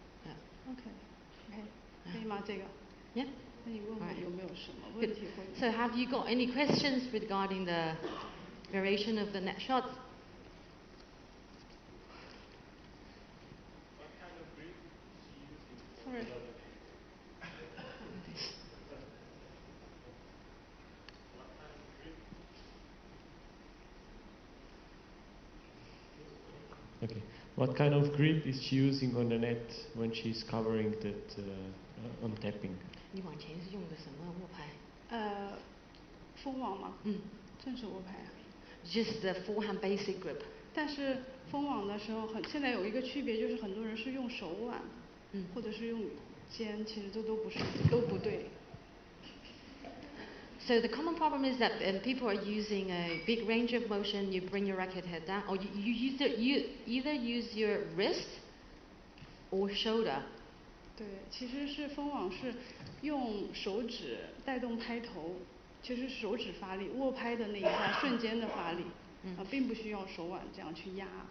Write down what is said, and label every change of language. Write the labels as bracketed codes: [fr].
[en] Yeah. [zh] OK, 可以吗？这个。 [en] Yeah. [zh] 那你问我有没有什么问题会？ [en] So have you got any questions regarding the variation of the net shots? Sorry. Okay. What kind of grip is she using on the net when she's covering that on tapping? [zh] 你往前是用的什么握拍？封网吗？正手握拍啊。 [en] Just the forehand basic grip. [zh] 但是封网的时候现在有一个区别，就是很多人是用手腕，或者是用肩，其实都不对。 [en] So the common problem is that people are using a big range of motion. You bring your racket head down, or you either use your wrist or shoulder. [zh] 对，其实是封网是用手指带动拍头，其实手指发力，握拍的那一下瞬间的发力，并不需要手腕这样去压。